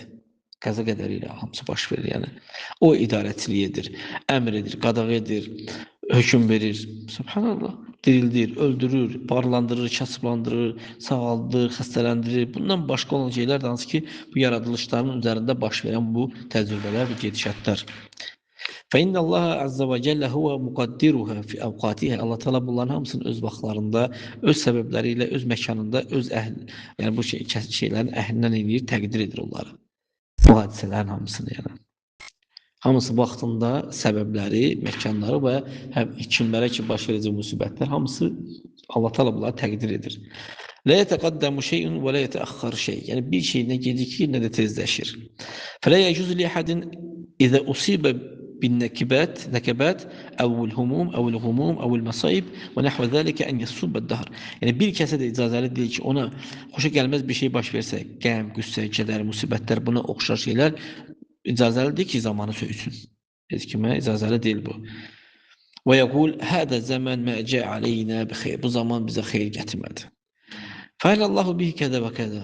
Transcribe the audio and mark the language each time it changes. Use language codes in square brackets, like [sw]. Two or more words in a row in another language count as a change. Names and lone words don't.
[az] Qəza qədəri ilə hamısı baş verir, yəni. O idarəçilik edir, əmr edir, qadağ edir, hökm verir. Subhanallah. Dirildir, öldürür, barlandırır, kasıblandırır, sağaldır, xəstələndirir. Bundan başqa olan şeylər də hansı ki, bu yaradılışların üzərində baş verən bu təcrübələr və gedişatlar. [ar] فإن الله عز وجل هو مقدرها في أوقاتها. [az] Allah Teala bunların hamısını öz vaxtlarında, öz səbəbləri ilə, öz məkanında, öz yəni bu şeylərin əhlindən eləyir, təqdir edir onları. Bu hadisələrin hamısını yəni. Hamısı vaxtında səbəbləri, məkanları və kimlərə ki baş verəcək müsibətlər hamısı Allah Teala bunları təqdir edir. [ar] لا يتقدم شيء ولا يتأخر شيء. [az] Yəni bir şey nə gecikir, nə də tezləşir. [ar] فلا يجوز لأحد إذا أصيب بالنكبات أو الهموم أو الغموم أو المصائب ونحو ذلك أن يصب الدهر. [az] Yəni bir kəsə də icazəli deyil ki, ona xoşa gəlməz bir şey baş versə, qəm, qüssə, kədər, musibətlər, buna oxşar şeylər icazəli deyil ki, zamanı söysün. Heç kimə icazəli deyil bu. [ar] ويقول هذا زمن ما جاء علينا بخير. [az] Bu zaman bizə xeyir gətirmədi. [ar] فعل الله به كذا وكذا.